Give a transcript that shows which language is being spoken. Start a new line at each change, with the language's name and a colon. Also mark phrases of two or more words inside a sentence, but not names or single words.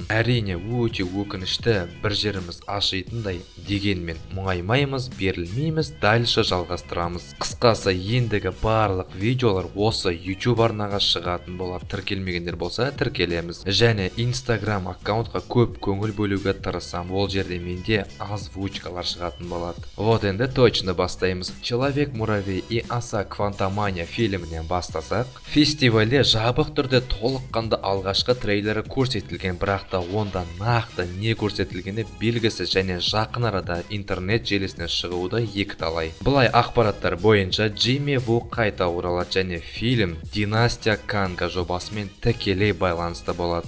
Kazakh: Әрине өте өкінішті, бір жеріміз ашитындай, дегенмен мұңаймаймыз, берілмейміз, дальше жалғастырамыз. Қысқасы ендігі барлық видеолар осы YouTube арнаға шығатын болады. Тіркелмегендер болса тіркелеміз. Және Instagram аккаунтқа көп көңіл бөлуге тырысам. Ол жерде менде озвучкалар шығатын болады. Вот енді точно бастаймыз. Человек-муравей и аса Квантамания фильмінен бастасақ, фестивальде жабық түрде толыққанды алғашқы трейлері көрсетілген, бірақ та онда нақты не көрсетілгені белгісіз және жақын арада интернет желісіне шығуы екіталай. Бұлай ақпараттар бойынша Джимми Ву қайта оралады және фильм Династия Канга жобасымен тікелей байланысты болады.